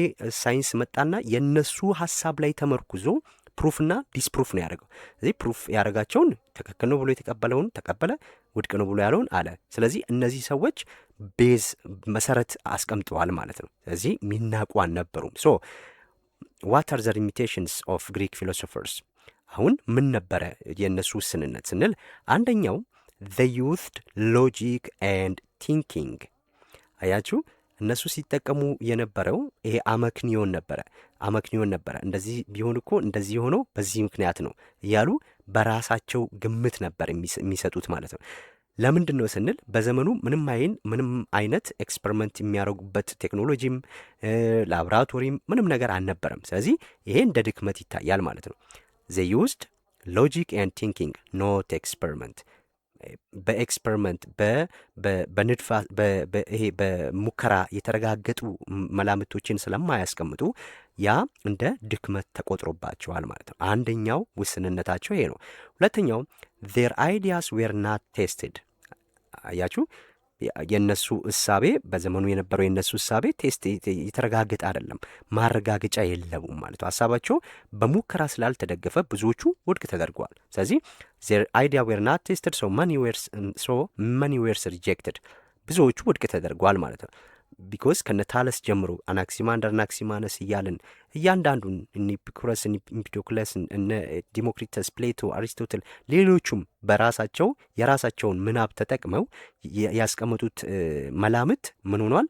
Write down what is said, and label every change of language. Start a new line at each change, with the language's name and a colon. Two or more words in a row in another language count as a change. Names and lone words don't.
Amharic: ሳይንስ መጣና የነሱ ሀሳብ ላይ ተመርኩዞ ፕሩፍና ዲስፕሩፍ ነው ያደረገው። ስለዚህ ፕሩፍ ያደረጋቸውን ትክክል ነው ብሎ የተቀበለውን ተቀበለ፣ ውድቅ ነው ብሎ ያለውን አለ። ስለዚህ እነዚህ ሰዎች ቤዝ መሰረት አስቀምጠዋል ማለት ነው። ስለዚህ ሚናቁ አልነበሩም።
English: so what are the limitations of Greek philosophers?
Amharic: አሁን ምን ነበረ የእነሱ ውስንነት ስንል አንደኛው
English: they used logic and thinking።
Amharic: አያችሁ እነሱ ሲጠቀሙ የነበረው ይሄ አመክንዮን ነበረ። እንደዚህ ቢሆን እኮ እንደዚህ የሆነው በዚህ ምክንያት ነው እያሉ በራሳቸው ግምት ነበር የሚሰጡት ማለት ነው። ለምንድን ነው ስንል በዘመኑ ምንም አይነት ኤክስፐሪመንት የሚያደርጉበት ቴክኖሎጂም ላቦራቶሪም ምንም ነገር አልነበረም። ስለዚህ ይሄ እንደ ድክመት ይታያል ማለት ነው።
English: they used logic and thinking not experiment።
Amharic: በኤክስፐሪመንት ይሄ በሙከራ የተረጋገጡ መላምቶችን ስለማያስቀምጡ ያ እንደ ድክመት ተቆጥሮባቸዋል ማለት ነው። አንደኛው ውስንነታቸው ይሄ ነው። ሁለተኛው
English: their ideas were not tested።
Amharic: አያችሁ የነሱ እሳቤ በዘመኑ የነበረው የነሱ እሳቤ ቴስት የተረጋገጠ አይደለም፣ ማረጋገጫ የለውም ማለት ነው። ሀሳባቸው በሙከራ ስላልተደገፈ ብዙዎቹ ውድቅ ተደርገዋል። ስለዚህ
English: their idea were not tested so many were rejected።
Amharic: ብዙዎቹ ውድቅ ተደርገዋል ማለት ነው። ቢኮዝ ከነታለስ ጀምሮ አናክሲማንደር አናክሲማነስ እያልን እያንዳንዱን ኢፒኩረስ ኢምፒዶክለስ እነ ዲሞክሪተስ ፕሌቶ አሪስቶትል ሌሎቹም የራሳቸውን ምናብ ተጠቅመው ያስቀመጡት መላምት ምን ሆኗል?